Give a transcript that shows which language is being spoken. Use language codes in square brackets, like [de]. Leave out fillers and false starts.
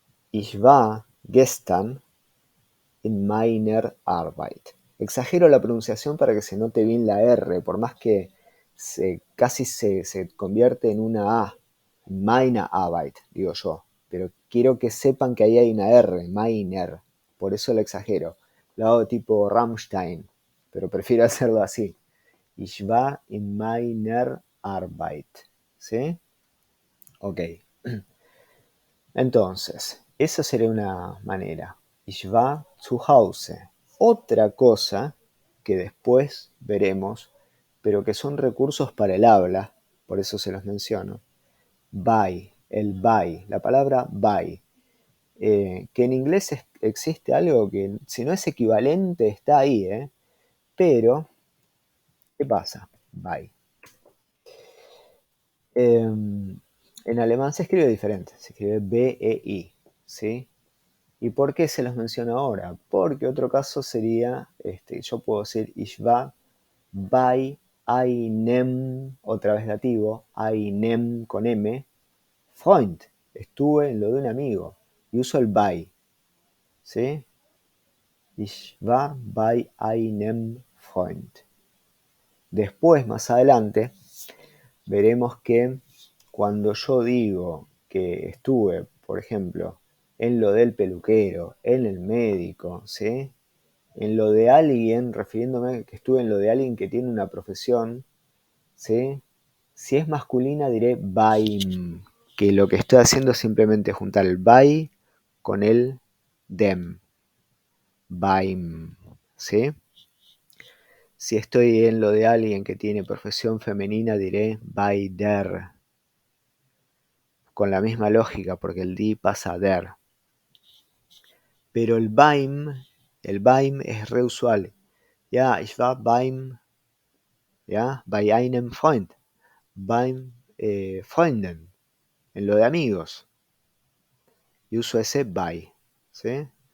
[de] Ich war gestern in meiner Arbeit. [es] Exagero la pronunciación para que se note bien la R, por más que casi se convierte en una A. [de] Meine Arbeit, [es] digo yo. Pero quiero que sepan que ahí hay una R, meiner. Por eso lo exagero. Lo hago tipo Rammstein, pero prefiero hacerlo así. [de] Ich war in meiner Arbeit. [es] ¿Sí? Ok. Entonces, esa sería una manera. [de] Ich war zu Hause. [es] Otra cosa que después veremos, pero que son recursos para el habla, por eso se los menciono. By, el by, la palabra by, que en inglés existe algo que si no es equivalente está ahí, pero, ¿qué pasa? By. En alemán se escribe diferente, se escribe B-E-I, ¿sí? ¿Y por qué se los menciono ahora? Porque otro caso sería, yo puedo decir [de] ich war bei einem, [es] otra vez dativo, einem con M, Freund, estuve en lo de un amigo, y uso el bei, ¿sí? [de] Ich war bei einem Freund. [es] Después, más adelante, veremos que cuando yo digo que estuve, por ejemplo, en lo del peluquero, en el médico, ¿sí? En lo de alguien, refiriéndome que estuve en lo de alguien que tiene una profesión, ¿sí? Si es masculina diré baim, que lo que estoy haciendo es simplemente juntar el bai con el dem. Baim, ¿sí? Si estoy en lo de alguien que tiene profesión femenina diré baider, con la misma lógica porque el di pasa a der. Pero el baim es re usual. [de] Ja, ich war beim, ja, bei einem Freund, beim Freunden, [es] en lo de amigos. Y uso ese bei, ¿sí?